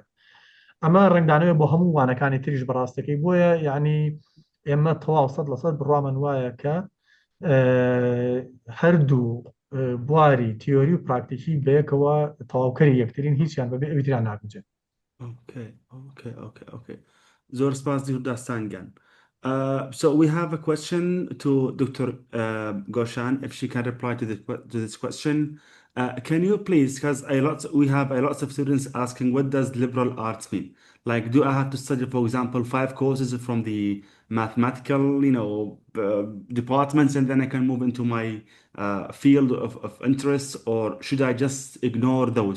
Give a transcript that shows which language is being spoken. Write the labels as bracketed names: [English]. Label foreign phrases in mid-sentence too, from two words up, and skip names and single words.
[Central Kurdish] ئەمە ڕنگدانەوە بۆ هەموو وانەکانی تریش بەڕاستەکەی، بۆیە یعنی ئێمە تەواو 100% بڕوامان وایە کە هەردوو بواری تیۆری و پراکتیکی بەیەکەوە تەواوکەری یەکترین، هیچیان بەبێ ئەویتران ناگوجێت. Okay. زۆر سپاس داستانگیان. [English] So we have a question to Dr. Goshan, if she can reply to this question. Can you please, because we have a lot of students asking, what does liberal arts mean? Like, do I have to study, for example, 5 courses from the mathematical, departments, and then I can move into my field of interest, or should I just ignore those?